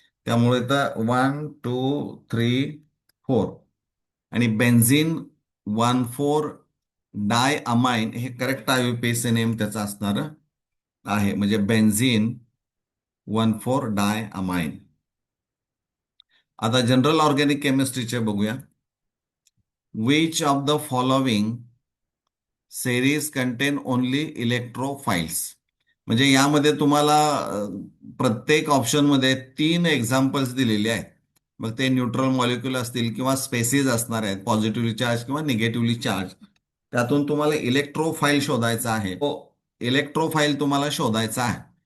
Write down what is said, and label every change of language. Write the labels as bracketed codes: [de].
[mr] त्यामुळे इथं 1, 2, 3, 4 आणि बेन्झिन 1,4-डायअमाइन हे करेक्ट IUPAC नेम त्याचा असणार आहे. म्हणजे बेन्झिन 1,4-डायअमाइन. आता जनरल ऑर्गॅनिक केमिस्ट्रीचे बघूया. [en] Which of the following series contain only electrophiles. [mr] म्हणजे यामध्ये तुम्हाला प्रत्येक ऑप्शनमध्ये 3 एक्झाम्पल्स दिलेले आहेत. मग ते न्यूट्रल मॉलिक्यूल असतील किंवा स्पेसिस असणार आहेत, पॉझिटिव्हली चार्ज किंवा निगेटिव्हली चार्ज. त्यातून तुम्हाला इलेक्ट्रोफाईल शोधायचा आहे. तो इलेक्ट्रोफाईल तुम्हाला शोधायचा आहे.